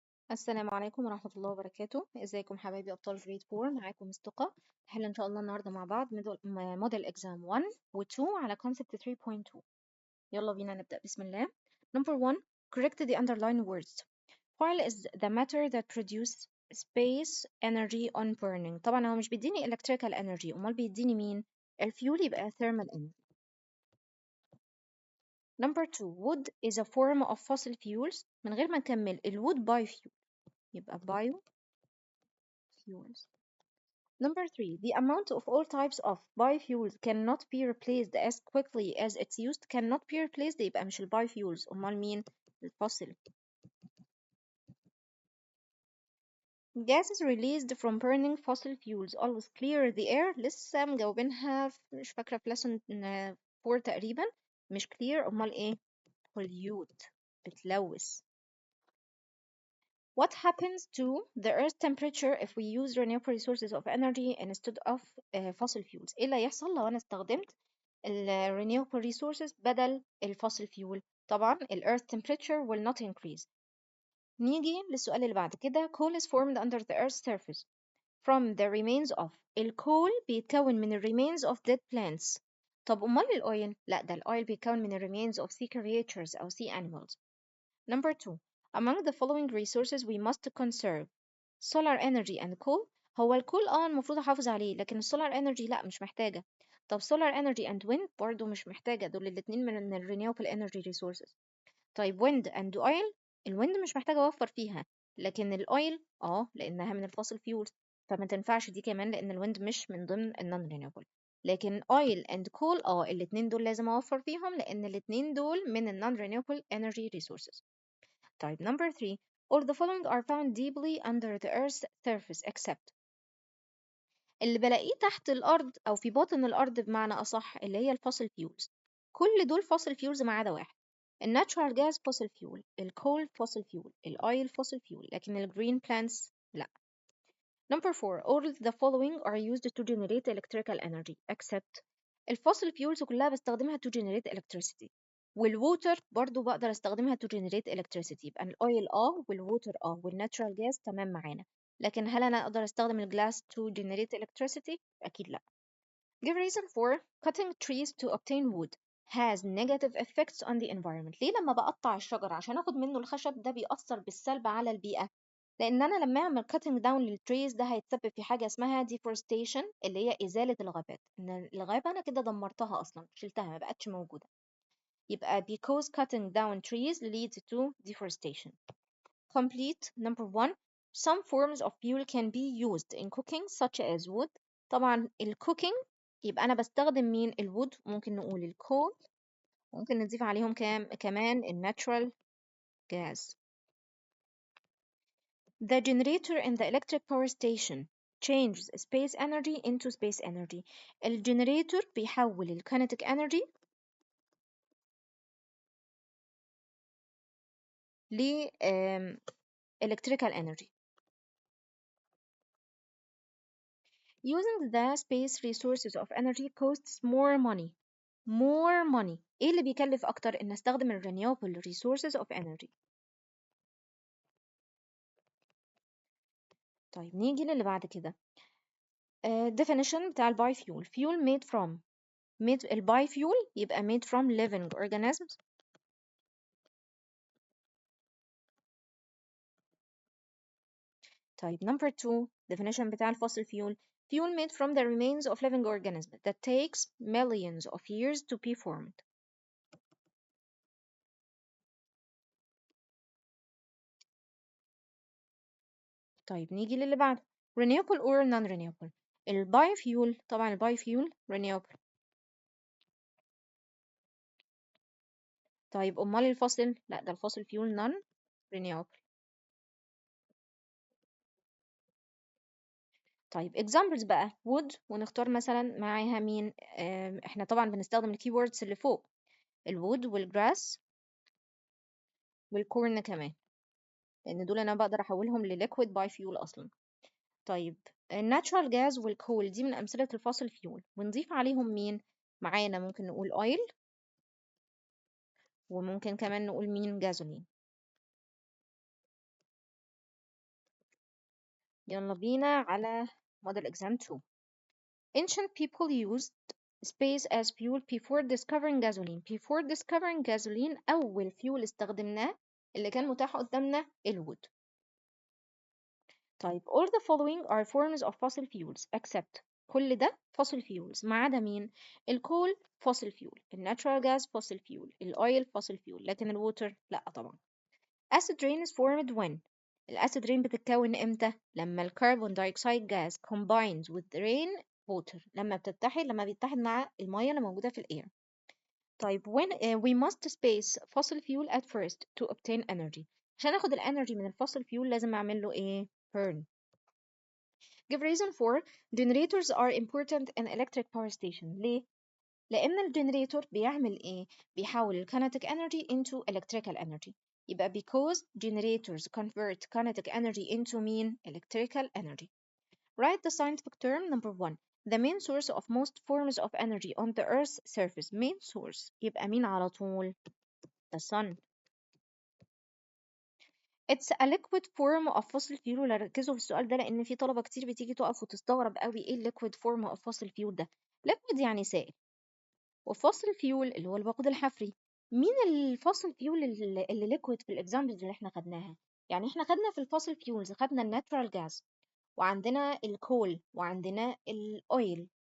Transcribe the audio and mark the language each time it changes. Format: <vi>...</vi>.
<ar>السلام عليكم ورحمة الله وبركاته. ازيكم حبايبي أبطال جريد 4؟ معاكم مستقى. نحل إن شاء الله النهاردة مع بعض موديل إكزام 1 و 2 على concept 3.2. يلا بينا نبدأ بسم الله.</ar> <en>Number 1. Correct the underlined words. Oil is the matter that produces space energy on burning.</en> <ar>طبعا هو مش بيديني electrical energy، أمال بيديني مين؟ الفيول، يبقى thermal energy.</ar> <en>Number 2. Wood is a form of fossil fuels.</en> <ar>من غير ما نكمل الwood biofuel، يبقى biofuels.</ar> <en>Number 3. The amount of all types of biofuels cannot be replaced as quickly as it's used. Cannot be replaced</en> <ar>يبقى مش البايوفيولز، أمال مين؟ الفوسيل.</ar> <en>Gases released from burning fossil fuels always clear the air.</en> <ar>لسه مجاوبينها مش فاكرة في lesson 4 تقريبا. مش clear، أمال إيه؟ pollute، بتلوث.</ar> <en>What happens to the Earth's temperature if we use renewable resources of energy instead of fossil fuels؟</en> <ar>إيه اللي هيحصل لو أنا استخدمت renewable resources بدل الفossil fuel؟</ar> <en>طبعا ال Earth temperature will not increase.</en> <ar>نيجي للسؤال اللي بعد كده.</ar> <en>Coal is formed under the Earth's surface from the remains of.</en> <ar>الكول بيتكون من ال remains of dead plants. طب أمال الأويل؟ لا، ده الأويل بيتكون من ال</ar> <en>remains of sea creatures</en> <ar>أو sea animals.</ar> <en>Number 2. Among the following resources we must conserve solar energy and coal.</en> <ar>هو الكول المفروض احافظ عليه، لكن السولار انرجي لا، مش محتاجة. طب</ar> <en>solar energy and wind</en> <ar>برضو مش محتاجة، دول الاتنين من ال renewable energy resources. طيب</ar> <en>wind and oil،</en> <ar>الويند مش محتاجة اوفر فيها، لكن الاويل لانها من الفossil fuels، فما تنفعش دي كمان لان الويند مش من ضمن non renewable. لكن</ar> <en>oil and coal</en> <ar>الاتنين دول لازم اوفر فيهم لان الاتنين دول من ال non renewable energy resources.</ar> <en>طيب number 3. All the following are found deeply under the earth's surface except.</en> <ar>اللي بلاقيه تحت الأرض أو في باطن الأرض بمعنى أصح اللي هي الفossil fuels. كل دول fossil fuels ما عدا واحد. الناتشورال جاز fossil fuel، الكول fossil fuel، الأويل fossil fuel، لكن الجرين plants لا.</ar> <en>Number 4. All the following are used to generate electrical energy except.</en> <ar>الفossil fuels كلها بستخدمها</ar> <en>to generate electricity،</en> <ar>والووتر برضو بقدر استخدمها to generate electricity. يبقى الاويل والووتر والناتشورال جاز تمام معانا. لكن هل انا اقدر استخدم الجلاس</ar> <en>to generate electricity؟</en> <ar>اكيد لا.</ar> <en>Give reason for cutting trees to obtain wood has negative effects on the environment.</en> <ar>ليه لما بقطع الشجر عشان اخد منه الخشب ده بيأثر بالسلب على البيئة؟ لان انا لما اعمل cutting down للتريز ده هيتسبب في حاجة اسمها deforestation اللي هي ازالة الغابات. ان الغابة انا كده دمرتها اصلا، شلتها ما بقتش موجودة.</ar> <en>يبقى because cutting down trees leads to deforestation. Complete. Number 1. Some forms of fuel can be used in cooking such as wood.</en> <ar>طبعا cooking يبقى أنا بستخدم مين؟ الwood، ممكن نقول الكول، ممكن نضيف عليهم كمان natural gas.</ar> <en>The generator in the electric power station changes space energy into space energy.</en> <ar>الجنريتور بيحول kinetic energy ل electrical energy.</ar> <en>Using the space resources of energy costs more money. More money.</en> <ar>ايه اللي بيكلف اكتر؟ ان استخدم ال</ar> <en>renewable resources of energy.</en> <ar>طيب نيجي للي بعد كده.</ar> <en>definition بتاع ال biofuel. fuel made from. ال biofuel يبقى made from living organisms. طيب number 2. definition بتاع ال fossil fuel. fuel made from the remains of living organisms that takes millions of years to be formed.</en> <ar>طيب نيجي للي بعده.</ar> <en>renewable or non-renewable.</en> <ar>البايوفيول طبعا البايوفيول renewable. طيب امال الفوسيل؟ لا، ده الفوسيل فيول non renewable. طيب examples بقى wood، ونختار مثلا معاها مين؟ احنا طبعا بنستخدم الكيوردز اللي فوق، الwood والجراس والكورن كمان، لان دول انا بقدر احولهم لليكويد باي فيول اصلا. طيب الناتشورال جاز والكول دي من امثله الفوسيل فيول، ونضيف عليهم مين؟ معانا ممكن نقول اويل، وممكن كمان نقول مين جازولين. يلا بينا على</ar> <en>model exam 2. Ancient people used space as fuel before discovering gasoline. Before discovering gasoline</en> <ar>أول fuel استخدمناه اللي كان متاح قدامنا الوود. طيب</ar> <en>all the following are forms of fossil fuels except</en> <ar>كل ده fossil fuels ما عدا مين؟ الكول fossil fuel، الناتشورال gas fossil fuel، الأويل fossil fuel، لكن الووتر لأ طبعا.</ar> <en>acid rain is formed when</en> <ar>الأسيد رين بتتكون إمتى؟ لما الكربون دايوكسيد</ar> <en>gas combines with the rain water،</en> <ar>لما بيتحد مع المية اللي موجودة في الأير.</ar> <en>طيب when we must space fossil fuel at first to obtain energy.</en> <ar>عشان اخد الانرجي من الفossil fuel لازم اعمل له ايه؟ burn.</ar> <en>Give reason for generators are important in electric power station.</en> <ar>ليه؟ لأن الجنريتور بيعمل إيه؟ بيحول</ar> <en>kinetic energy into electrical energy. يبقى because generators convert kinetic energy into mean electrical energy. Write the scientific term number 1. The main source of most forms of energy on the Earth's surface. Main source</en> <ar>يبقى مين على طول؟</ar> <en>The sun. It's a liquid form of fossil fuel.</en> <ar>ولا ركزوا في السؤال ده لأن في طلبة كتير بتيجي تقف وتستغرب قوي إيه</ar> <en>liquid form of fossil fuel</en> <ar>ده؟ liquid يعني سائل، وفصل فيول اللي هو الوقود الحفري. مين الفصل فيول اللي ليكويد في الاكزامبلز اللي احنا خدناها؟ يعني احنا خدنا في الفصل فيولز خدنا الناتشورال جاز، وعندنا الكول، وعندنا الاويل.</ar>